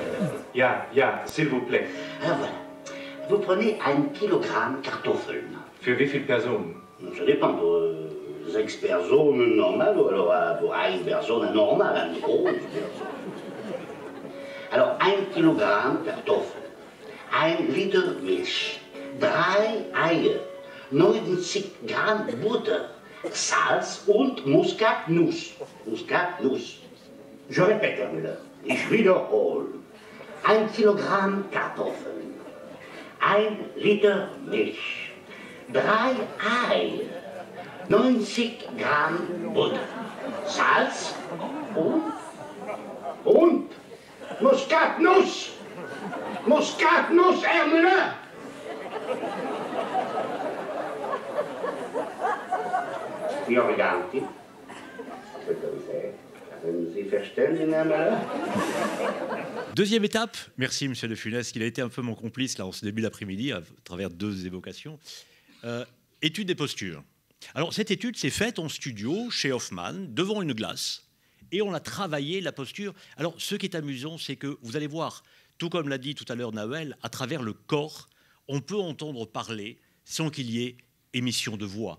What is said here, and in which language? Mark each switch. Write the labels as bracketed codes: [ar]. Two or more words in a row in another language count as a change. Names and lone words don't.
[fr] Ja, s'il vous plaît. Alors voilà. Vous prenez [de] 1 Kilogramm Kartoffeln. Für wie viele Personen? [fr] Ça dépend. Pour 6 personnes normales, ou alors pour 1 personne anormale, une grosse personne. [de] Alors 1 Kilogramm Kartoffeln, 1 Liter Milch, 3 Eier, 90 Gramm Butter, Salz und Muskatnuss. Muskatnuss. [fr] Je répète, [de] Herr Müller, ich wiederhole. 1 Kilogramm Kartoffeln, 1 Liter Milch, 3 Eier, 90 Gramm Butter, Salz und Muskatnuss. Muskatnuss, Herr Müller. Signor Ganti, Sie verstehen, Herr Müller? [fr] Deuxième étape, merci Monsieur de Funès, qu'il a été un peu mon complice là, en ce début d'après-midi, à travers 2 évocations. Étude des postures. Alors, cette étude s'est faite en studio, chez Hofmann, devant une glace, et on a travaillé la posture. Alors, ce qui est amusant, c'est que vous allez voir, tout comme l'a dit tout à l'heure Nawel, à travers le corps, on peut entendre parler sans qu'il y ait émission de voix.